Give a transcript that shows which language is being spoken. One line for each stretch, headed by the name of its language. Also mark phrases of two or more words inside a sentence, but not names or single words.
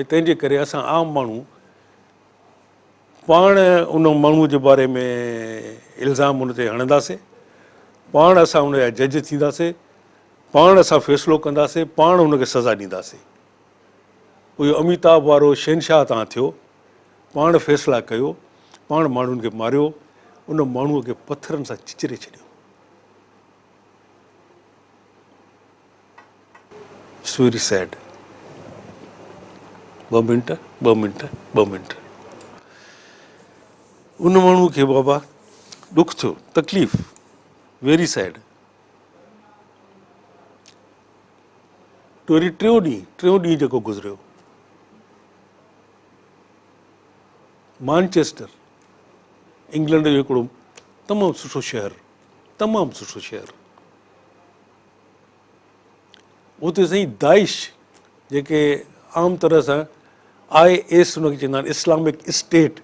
Sindhi: तंहिंजे करे असां आम माण्हू पाण उन माण्हूअ जे बारे में इल्ज़ाम हुन ते हणंदासीं, पाण असां हुनजा जज थींदासीं, पाण असां फ़ैसिलो कंदासीं, पाण हुनखे सज़ा ॾींदासीं। उहो अमिताभ वारो शहनशाह तव्हां थियो, पाण फ़ैसिला कयो, पाण माण्हुनि खे मारियो, उन माण्हूअ खे पथरनि सां चिचिरे छॾियो।
English: it's very sad.
Sindhi: ॿ मिंट उन माण्हूअ खे बाबा ॾुख थियो, तकलीफ़,
English: very sad.
Sindhi: तो वरी टियों ॾींहुं जेको गुज़रियो, मानचेस्टर, इंग्लैंड जो हिकिड़ो तमामु सुठो शहर, उते साईं दाइश, जेके आम तरह सां IS हुनखे चवंदा आहिनि, इस्लामिक स्टेट।